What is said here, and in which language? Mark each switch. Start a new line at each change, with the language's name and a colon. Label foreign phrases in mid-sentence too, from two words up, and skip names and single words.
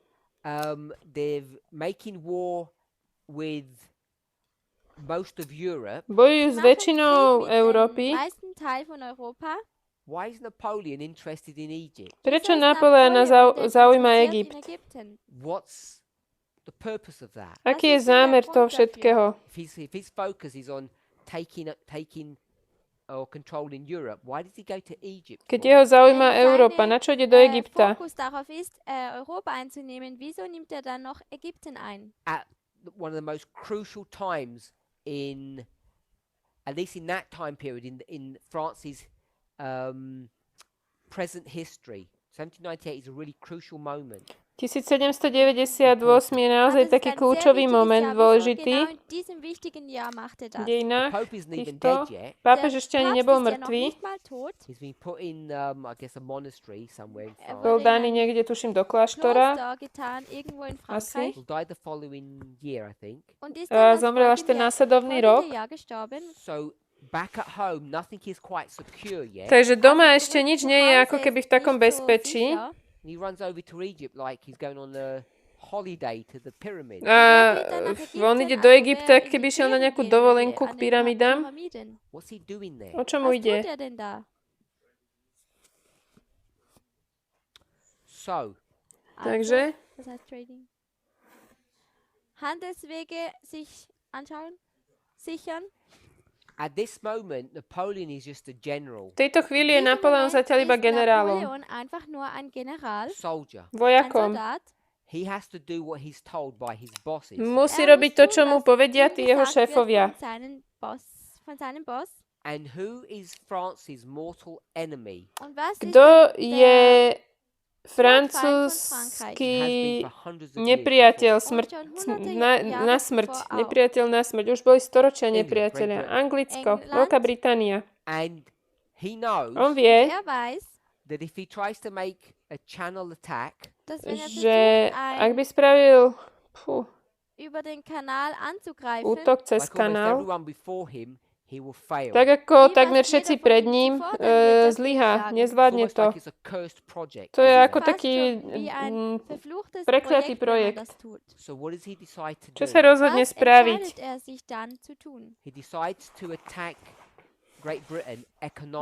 English: They're making war with most of Europe.
Slovak: bojujú s
German: Machen
Slovak: väčšinou
German: Krieg mit dem
Slovak: Európy.
German: meisten Teil von Europa.
English: Why is Napoleon interested in Egypt?
Slovak: Prečo
German: Wieso ist
Slovak: Napoleona
German: Napoleon denn
Slovak: zaujíma
German: interessiert
English: Egypt?
German: in Ägypten?
English: What's the purpose of that?
Slovak: Aký je zámer toho všetkého?
English: If his focus is on taking or controlling Europe, why does he go to Egypt?
Slovak: Keď
English: for?
Slovak: jeho zaujíma Európa, na čo ide do Egypta?
German: Fokus darauf ist, Europa einzunehmen. Wieso nimmt er dann noch Ägypten ein?
English: At one of the most crucial times at least in that time period, in France's present history. 1798 is a really crucial moment.
Slovak: 1798 je naozaj taký kľúčový moment, dôležitý
German: Genau in diesem wichtigen Jahr macht er
Slovak: v
German: das.
Slovak: dejinách
English: Pope isn't even
Slovak: týchto.
English: dead yet.
Slovak: Pápež ešte ani
German: Papst
Slovak: nebol
German: ist ja noch
Slovak: mŕtvý.
German: nicht mal tot.
English: He's been put in, I guess, a monastery somewhere in France.
Slovak: Bol daný niekde, tuším, do kláštora.
German: Kloster getan, irgendwo in
Slovak: Asi.
German: Frankreich.
English: He died the following year, I think.
German: Und ist
Slovak: A
German: dann das
Slovak: zomrel až ten následovný rok.
German: folgende Jahr gestorben.
English: So back at home, nothing is quite secure yet.
Slovak: Takže doma ešte nič nie je ako keby v takom bezpečí.
English: And he runs over to Egypt like he's going on a holiday to the pyramid.
Slovak: A on ide do Egypta, keby šiel na nejakú dovolenku k pyramidám.
English: What's he doing there?
Slovak: O čo mu
German: Was
Slovak: ide?
German: tut er denn da?
English: So
Slovak: Takže
German: Was heißt Trading? Handelswege sich sichern.
English: At this moment, Napoleon is just a general,
Slovak: V tejto chvíli je Napoleon zatiaľ iba generálom,
German: Napoleon einfach nur ein General,
English: soldier.
German: ein
Slovak: vojakom.
German: Soldat.
English: He has to do what he's told by his bosses.
Slovak: Musí robiť to, čo mu povedia tí jeho šéfovia.
German: Von seinem Boss.
English: And who is France's mortal enemy?
German: Und was ist
Slovak: Kto
German: denn
Slovak: je
German: der
Slovak: francúzsky
English: Has been for hundreds of years
Slovak: nepriateľ,
English: before.
Slovak: na smrť, nepriateľ na smrť. Už boli storočia nepriateľia. Anglicko, Veľká Británia.
English: And he knows
Slovak: On vie,
German: Er weiß,
English: that if he tries to make a channel attack,
German: dass wenn er
Slovak: že
German: versucht,
Slovak: ak by spravil
German: über den Kanal anzugreifen,
Slovak: útok cez
English: like almost
Slovak: kanál,
English: everyone before him, he will fail.
Slovak: tak ako takmer všetci pred ním, zlyhá,
English: It's
Slovak: nezvládne
English: almost
Slovak: to.
English: like it's a cursed project.
Slovak: To je
English: isn't
Slovak: ako
English: it?
German: fast
Slovak: taký
German: schon wie ein verfluchtes
Slovak: prekliatý
German: Projekt, wenn man
Slovak: projekt.
German: das tut.
English: So what does he decide to
Slovak: Čo
English: do?
Slovak: sa rozhodne
German: Was
Slovak: spraviť?
German: entscheidet er sich dann zu tun?
English: He decides to attack Great Britain economically.